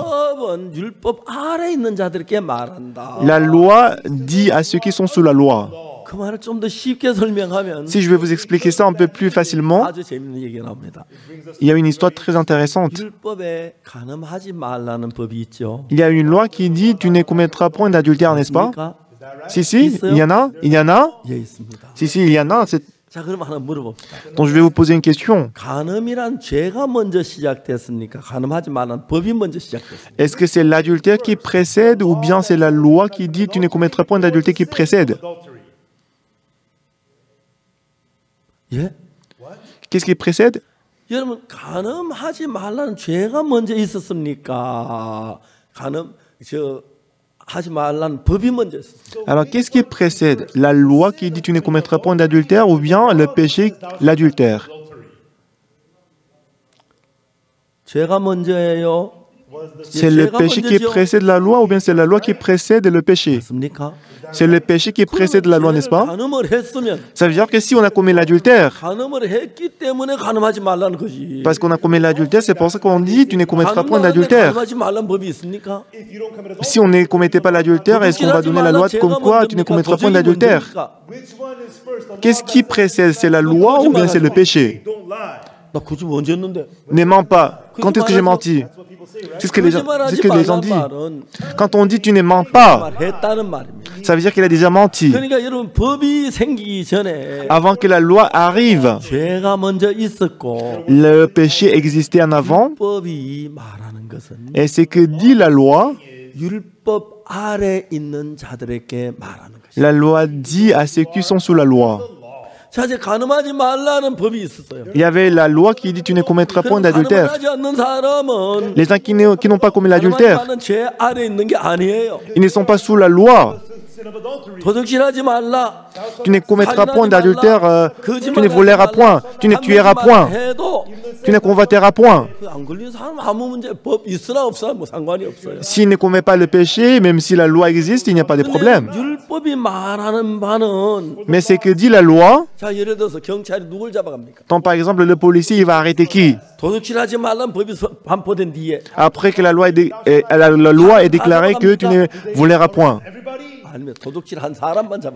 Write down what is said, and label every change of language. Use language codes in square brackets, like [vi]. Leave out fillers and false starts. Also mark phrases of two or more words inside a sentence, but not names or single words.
[ko] 율법은 율법 아래 있는 자들에게 말한다. [fr] La loi dit à ceux qui sont sous la loi. [ko] 그 말을 좀 더 쉽게 설명하면 [fr] Si je vais vous expliquer ça un peu plus facilement, [ko] 아주 재밌는 얘기가 나옵니다. [fr] il y a une histoire très intéressante. [ko] 율법에 간음하지 말라는 법이 있죠. [fr] Il y a une loi qui dit tu ne commettras point d'adultère, n'est-ce pas? [ko] 있습니까? [fr] Si, il y en a, il y en a. [ko] 예, 있습니다. [fr] Si, il y en a. [ko] 자, 그럼 하나 물어봅시다. [fr] Donc je vais vous poser une question. [ko] 간음이란 죄가 먼저 시작됐습니까? 간음하지 말라는 법이 먼저 시작됐습니까? [fr] Est-ce que c'est l'adultère qui précède ou bien c'est la loi qui dit tu ne commettras point d'adultère qui précède? [ko] 예? [fr] Qu'est-ce qui précède? [ko] 여러분, 간음하지 말라는 죄가 먼저 있었습니까? 하지 말라는 법이 먼저 있었습니까? [fr] Alors qu'est-ce qui précède? La loi qui dit tu ne commettras point d'adultère ou bien le péché, l'adultère? [ko] 죄가 먼저예요. [fr] C'est le péché qui précède la loi ou bien c'est la loi qui précède le péché? [ko] 맞습니까? [fr] C'est le péché qui précède la loi, n'est-ce pas? [ko] 간음을 했으면 [fr] Ça veut dire que si on a commis l'adultère, [ko] 간음을 했기 때문에 간음하지 말라는 거지. [fr] parce qu'on a commis l'adultère, c'est pour ça qu'on dit tu ne commettras point [ko] 간음하는데 [fr] d'adultère. [ko] 간음하지 말라는 법이 있습니까? [fr] Si on ne commettait pas l'adultère, est-ce qu'on va donner la loi comme quoi tu ne commettras point d'adultère? Qu'est-ce qui précède? C'est la loi ou bien c'est le péché? [ko] 나 굳이 언제 했는데? [fr] Ne mens pas. Quand est-ce que j'ai menti? C'est ce que les gens disent. Quand on dit tu ne mens pas, [ko] 했다는 말입니다. [fr] ça veut dire qu'il a déjà menti. [ko] 그러니까 여러분 법이 생기기 전에 [fr] Avant que la loi arrive, [ko] 죄가 먼저 있었고 [fr] le péché existait en avant. [ko] 법이 말하는 것은 [fr] Et c'est que dit la loi. [ko] 율법 아래 있는 자들에게 말하는 것입니다. [fr] La loi dit à ceux qui sont sous la loi. [ko] 자, 이제 가늠하지 말라는 법이 있었어요. [fr] Il y avait la loi qui dit tu ne commettras point d'adultère. [ko] 가늠하지 않는 사람은 [fr] Les gens qui n'ont pas commis l'adultère, [ko] 가늠하는 죄 아래 있는 게 아니에요. [fr] ils ne sont pas sous la loi. [ko] 도둑질하지 말라. [fr] Tu ne commettras point d'adultère, tu ne voleras point, tu ne tueras point, tu ne convoiteras point. [ko] 안 걸린 사람 아무 문제 법 있으나 없으나 뭐 상관이 없어요. [fr] S'il ne commet pas le péché, même si la loi existe, il n'y a pas de problème. [ko] 율법이 말하는 바는 [fr] Mais c'est que dit la loi, [ko] 자 예를 들어서 경찰이 누굴 잡아갑니까? [fr] quand par exemple le policier il va arrêter qui? [ko] 도둑질하지 말라는 법이 반포된 뒤에 [fr] Après que la loi est déclarée que tu ne voleras point. [ko] 아니면 도둑질한 사람만 잡아가.